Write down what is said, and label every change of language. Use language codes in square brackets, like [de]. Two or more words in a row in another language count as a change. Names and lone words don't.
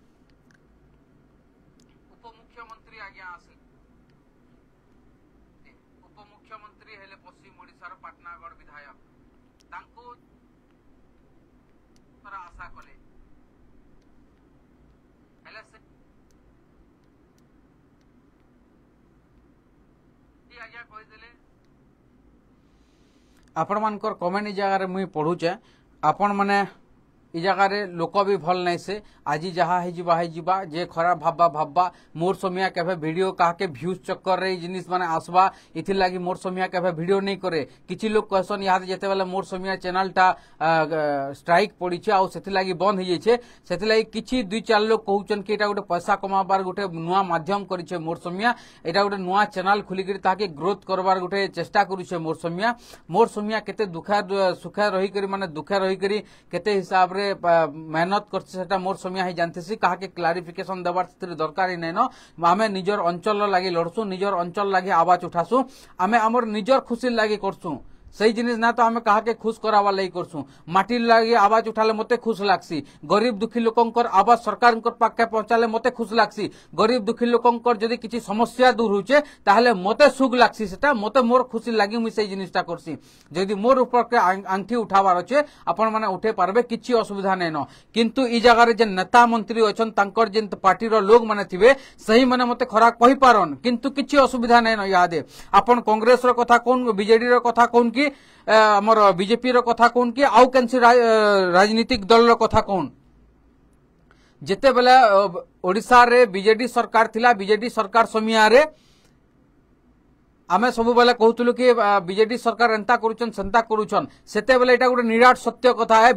[spv] ଉପମୁଖ୍ୟମନ୍ତ୍ରୀ ଆଜ୍ଞା ଆସେ ଉପମୁଖ୍ୟମନ୍ତ୍ରୀ ହେଲେ ପଶ୍ଚିମ ଓଡ଼ିଶାର ପାଟନାଗଡ଼ ବିଧାୟକ ତାଙ୍କୁ ଆଶା କଲେ ହେଲେ ସେ ଆଜ୍ଞା କହି ଦେଲେ ଆପଣ ମାନକର କମେଣ୍ଟ ଇ ଜଗହ ରେ ମୁଇ ପଢୁଚେ ଆପଣ ମାନେ ଇ ଜଗହ ରେ ଲୋକ ଭି ଭଲ ନହିଁ ସେ ଆଜ ଜହା ହେ ଜୀବା ଯେ ଖରାପ ଭାବା ମୋର ସମିଆ କେଭେ ଭିଡିଓ କହା କେ ଭ୍ୟୁଜ ଚକ୍କର ରେ ଜିନିସ ମାନେ ଆସବା ଇଥି ଲାଗି ମୋର ସମିଆ କେଭେ ଭିଡିଓ ନହିଁ କରେ କିଛି ଲୋଗ କହସନ ଯାଦ ଯେତେ ବେଲେ ମୋର ସମିଆ ଚ୍ୟାନେଲ ଟା ଷ୍ଟ୍ରାଇକ ପଡ଼ି ଛେ ଆ ସେଥି ଲାଗି ବନ୍ଦ ହୋ ଯାଇଛେ ସେଥି ଲାଗି କିଛି 2-4 ଲୋଗ କହଉଚନ କି ଏଟା ଗୋଟେ ପଇସା କମାବାର ଗୋଟେ ନୁଆ ମାଧ୍ୟମ କରିଛେ ମୋର ସମିଆ ଏଟା ଗୋଟେ ନୁଆ ଚ୍ୟାନେଲ ଖୁଲି କରି ତାକେ ଗ୍ରୋଥ କରବାର ଗୋଟେ ଚେଷ୍ଟା କରିଛେ ମୋର ସମିଆ କେତେ ସୁଖା ରହି କରି ମାନେ ଦୁଖା ରହି କରି କେତେ ହିସାବ ରେ ମେହନତ କରଛେ ମୋର ସମିଆ ହିଁ ଜାନତେସି କହା କେ କ୍ଲାରିଫିକେସନ ଦେବାର ଦରକାର ହିଁ ନହିଁ ନ ଆମେ ନିଜର ଅଞ୍ଚଳ ଲଗି ଲଢ଼ସୁ ନିଜର ଅଞ୍ଚଳ ଲଗି ଆୱାଜ ଉଠାସୁ ଆମେ ହମର ନିଜର ଖୁସି ଲଗି କରସୁ ସହି ଜିନିସ ନା ତ ଆମେ କହା କେ ଖୁସ କରାବା ଲଗି କରସୁ ମାଟି ଲଗି ଆୱାଜ ଉଠାଲେ ମତେ ଖୁସ ଲାଗସି ଗରିବ ଦୁଖୀ ଲୋକଙ୍କର ଆୱାଜ ସରକାର ପାଖେ ପହଞ୍ଚାଲେ ମତେ ଖୁସ ଲାଗସି ଗରିବ ଦୁଖୀ ଲୋକଙ୍କର ଯଦି କିଛି ସମସ୍ୟା ଦୂର ହୋଚେ ତାହଲେ ମତେ ସୁଖ ଲାଗସି ସେଟା ମତେ ମୋର ଖୁସି ଲାଗି ମୁଇ ସହି ଜିନିସଟା କରସି ଯଦି ମୋର ଉପର କେ ଆଁଠି ଉଠାବାର ଅଛେ ଆପଣ ମାନେ ଉଠେ ପାରବେ କିଛି ଅସୁବିଧା ନୈ ନ କିନ୍ତୁ ଈ ଜଗହ ରେ ଯେ ନେତା ମନ୍ତ୍ରୀ ଅଛନ ତାଙ୍କର ଯେ ପାର୍ଟି ର ଲୋଗ ମାନେ ଥିବେ ସହି ମାନେ ମତେ ଖରା କହି ପାରନ କିନ୍ତୁ କିଛି ଅସୁବିଧା ନୈ ନ ଯାଦେ ଆପଣ କଂଗ୍ରେସ ର କଥା କନ ବିଜେଡି ର କଥା କନ କି ହମର ବିଜେପି ର କଥା କନ କି ଆଉ କେନସି ରାଜନୀତିକ ଦଳ ର କଥା କନ ଯେତେ ବେଲେ ଓଡ଼ିଶା ରେ ବିଜେଡି ସରକାର ଥିଲା ବିଜେଡି ସରକାର ସମିଆ ରେ ଆମେ ସବୁ ବେଲେ କହତଲୁ କି ବିଜେଡି ସରକାର ଏଁତା କରୁଛନ ସେଁତା କରୁଛନ ସେତେ ବେଲେ ଏଟା ଗୋଟେ ନିରାଟ ସତ୍ୟ କଥା ହେ।